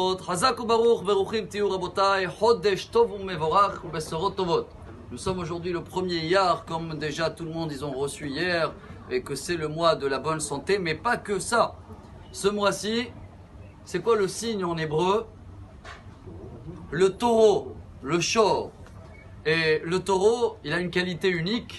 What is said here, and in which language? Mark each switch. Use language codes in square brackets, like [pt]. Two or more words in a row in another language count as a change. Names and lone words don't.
[he] חזק וברוך ברוכים תהיו רבותיי חודש טוב מבורך בשורות טובות. [fr] Nous sommes aujourd'hui le premier Iyar, comme déjà tout le monde ils ont reçu hier, et que c'est le mois de la bonne santé, mais pas que ça. Ce mois-ci, c'est quoi le signe en hébreu? Le taureau, le shor. Et le taureau, il a une qualité unique.